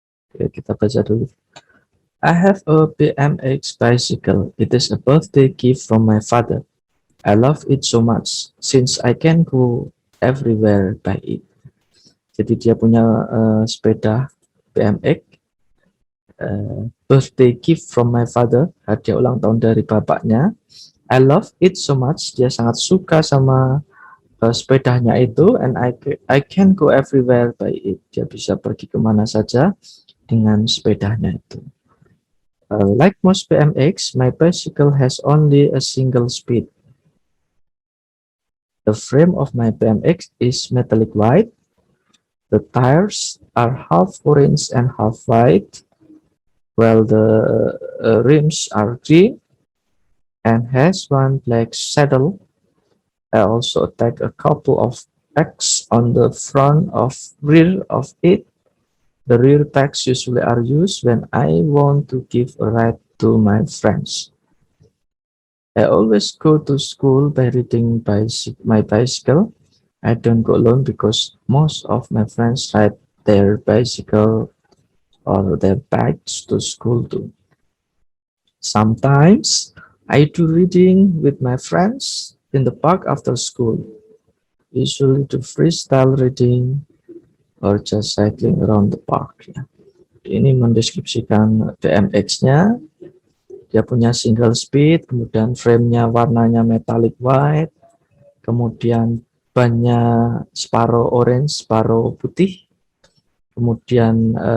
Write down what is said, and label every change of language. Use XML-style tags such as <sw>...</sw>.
<id>Oke, kita baca dulu.</id> <en>I have a BMX bicycle. It is a birthday gift from my father. I love it so much since I can go everywhere by it.</en> <id>Jadi dia punya sepeda BMX,</id> <en>birthday gift from my father,</en> <id>hadiah ulang tahun dari bapaknya.</id> <en>I love it so much.</en> <id>Dia sangat suka sama sepedanya itu,</id> <en>and I can go everywhere by it.</en> <id>Dia bisa pergi kemana saja dengan sepedanya itu.</id> <en>Like most BMX, my bicycle has only a single speed. The frame of my BMX is metallic white. The tires are half orange and half white, while the rims are green and has one black saddle. I also attach a couple of pegs on the front of rear of it. The rear pegs usually are used when I want to give a ride to my friends. I always go to school by riding my bicycle. I don't go alone because most of my friends ride their bicycle or their bikes to school too. Sometimes I do reading with my friends in the park after school. Usually do freestyle reading or just cycling around the park.</en> <id>Ya. Ini mendeskripsikan BMX-nya. Dia punya single speed, kemudian frame-nya warnanya metallic white, kemudian bannya separuh orange, separuh putih, kemudian</id>